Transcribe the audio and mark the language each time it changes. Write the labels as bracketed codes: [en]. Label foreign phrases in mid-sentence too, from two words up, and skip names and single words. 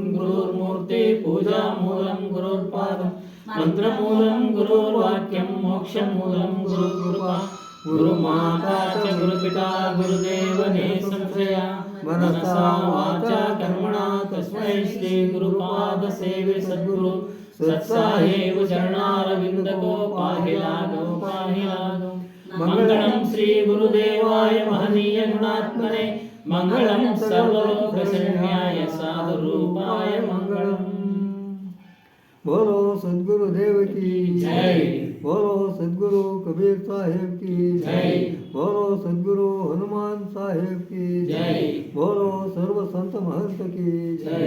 [sa] ಗುರುರ್ಮೂರ್ತಿ ಪೂಜಾ ಮೂಲಂ ಗುರುರ್ಪಾದಂ ಮಂತ್ರಮೂಲಂ ಗುರುರ್ವಾಕ್ಯಂ ಮೋಕ್ಷಮೂಲಂ ಗುರುಕೃಪಾ ಗುರುಮಾತಾ ಚ ಗುರುಪಿತಾ ಗುರುದೇವನೇ ಸಂಶ್ರಯ ಮನಸಾ ವಾಚಾ ಕರ್ಮಣಾ ತಸ್ಮೈ ಶ್ರೀ ಗುರುಪಾದ ಸೇವೆ ಸದ್ಗುರು ಸತ್ಸಾಹೇವ ಚರಣಾರವಿಂದಕೋ ಪಾಹಿ ಲಾಘೋ ಪಾಹಿ ಲಾಘೋ. ಮಂಗಳಂ ಶ್ರೀ ಗುರುದೇವಾಯ ಮಹನೀಯ ಗುಣಾತ್ಮನೆ ಮಂಗಳಂ ಸರ್ವಲೋಕಶರಣ್ಯಾಯ ಸಾಧುರೂಪಾಯ ಮಂಗಳಂ. [hi] बोलो सद्गुरु देव की जय, बोलो सद्गुरु कबीर साहेब की जय, बोलो सद्गुरु हनुमान साहेब की जय, बोलो सर्व संत महंत की जय.